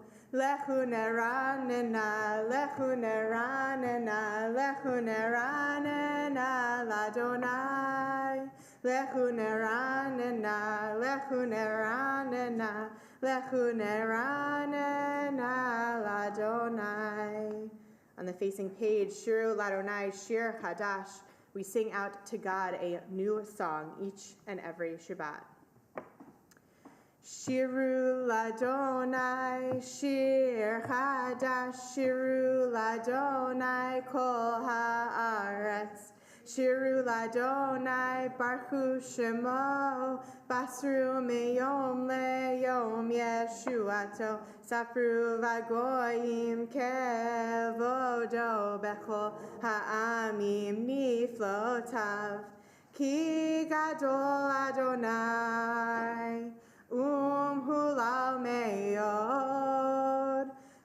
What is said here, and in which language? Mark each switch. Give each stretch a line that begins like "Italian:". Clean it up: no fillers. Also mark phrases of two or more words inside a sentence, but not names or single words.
Hebrew: לכו נרננה, לכו נרננה, לכו נרננה, לה. לכו נרננה, לכו נרננה, לכו נרננה, לה.
English: On the facing page,
Hebrew: שירו לה', שיר חדש,
English: we sing out to God a new song each and every Shabbat.
Hebrew: שירו לה', שיר חדש, שירו לה', כל הארץ. שירו לה', ברכו שמו, בשרו מיום ליום ישועתו, ספרו בגוים כבודו, בכל העמים נפלאותיו, כי גדול ה', מהלל מאד,